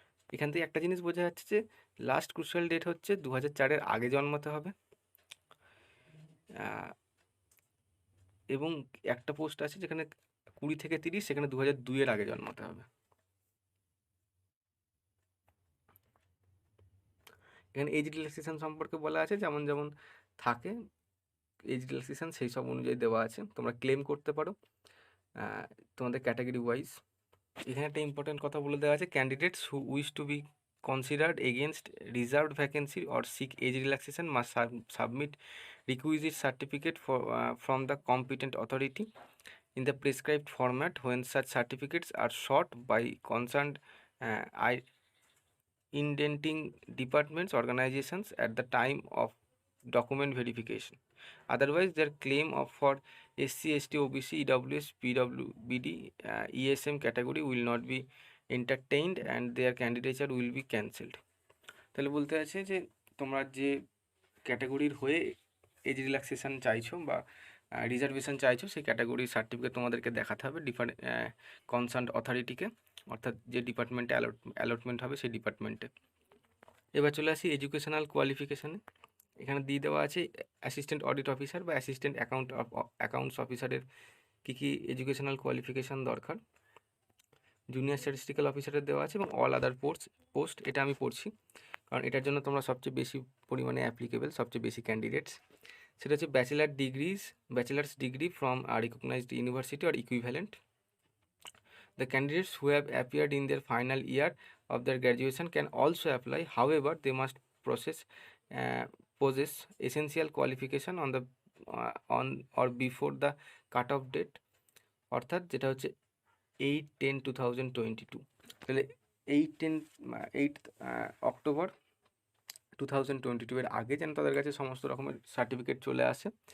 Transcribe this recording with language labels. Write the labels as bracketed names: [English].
[Bangla] এখান থেকে একটা জিনিস বোঝা যাচ্ছে যে লাস্ট ক্রুশিয়াল ডেট হচ্ছে 2004-এর আগে জন্মাতে হবে, এবং একটা পোস্ট আছে যেখানে 20 থেকে 30, সেখানে 2002-এর আগে জন্মাতে হবে। এখানে এজ রিল্যাক্সেশন সম্পর্কে বলা আছে, যেমন যেমন থাকে এজ রিল্যাক্সেশন সেই সব অনুযায়ী দেওয়া আছে, তোমরা ক্লেম করতে পারো তোমাদের ক্যাটাগরি ওয়াইজ। এখানে একটা ইম্পর্টেন্ট কথা বলে দেওয়া আছে, [English] Candidates who wish to be considered against reserved vacancy or seek age relaxation must submit requisite certificate from the competent authority in the prescribed format when such certificates are sought by concerned indenting departments organizations at the time of document verification. Otherwise, their claim for SC, ST, OBC, EWS, PWBD, ESM category will not be entertained and their candidature will be cancelled. [Bangla] তাহলে বলতে আছে যে তোমরা যে ক্যাটাগরির হয়ে age relaxation চাইছো বা রিজার্ভেশন চাইছো, সেই ক্যাটাগরির সার্টিফিকেট তোমাদেরকে দেখাতে হবে কনসার্ন অথরিটিকে, অর্থাৎ যে ডিপার্টমেন্টে অ্যালটমেন্ট হবে সেই ডিপার্টমেন্টে। এবার চলে আসি এডুকেশনাল কোয়ালিফিকেশানে। এখানে দিয়ে দেওয়া আছে অ্যাসিস্ট্যান্ট অডিট অফিসার বা অ্যাসিস্ট্যান্ট অ্যাকাউন্টস অফিসারের কী কী এডুকেশনাল কোয়ালিফিকেশান দরকার। জুনিয়র স্ট্যাটিস্টিক্যাল অফিসারের দেওয়া আছে, এবং অল আদার পোস্ট এটা আমি পড়ছি কারণ এটার জন্য তোমরা সবচেয়ে বেশি পরিমাণে অ্যাপ্লিকেবল, সবচেয়ে বেশি ক্যান্ডিডেটস। সেটা হচ্ছে [English] Bachelors degree from recognised university or equivalent. The candidates who have appeared in their final year of their graduation can also apply. However, they must possess essential qualification on or before the cut-off date, [Bangla] অর্থাৎ যেটা হচ্ছে [English] 8/10/2022। [Bangla] তাহলে 8 October 2022 এর আগে যেন তাদের কাছে সমস্ত রকমের সার্টিফিকেট চলে আসে।